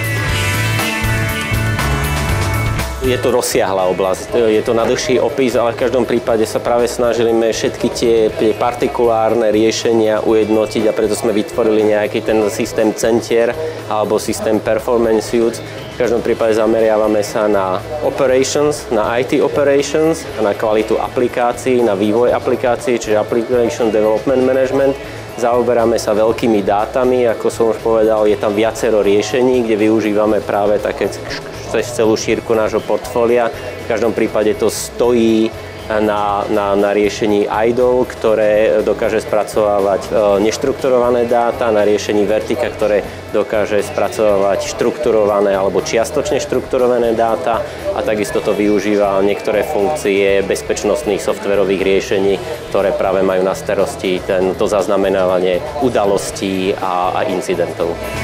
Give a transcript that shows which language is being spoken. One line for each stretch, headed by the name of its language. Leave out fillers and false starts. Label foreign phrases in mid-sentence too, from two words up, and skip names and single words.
Slovak: Je to rozsiahla oblasť, je to na dlhší opis, ale v každom prípade sa práve snažili všetky tie partikulárne riešenia ujednotiť a preto sme vytvorili nejaký ten systém centier alebo systém
English: performance suites.
Slovak: V každom prípade zameriavame sa na operations, na
English: IT operations,
Slovak: na kvalitu aplikácií, na vývoj aplikácií, čiže
English: application development management.
Slovak: Zaoberáme sa veľkými dátami, ako som už povedal, je tam viacero riešení, kde využívame práve také cez celú šírku nášho portfólia. V každom prípade to stojí na riešení IDOL, ktoré dokáže spracovávať neštrukturované dáta, na riešení Vertica, ktoré dokáže spracovávať štrukturované alebo čiastočne štrukturované dáta a takisto to využíva niektoré funkcie bezpečnostných softverových riešení, ktoré práve majú na starosti to zaznamenávanie udalostí a incidentov.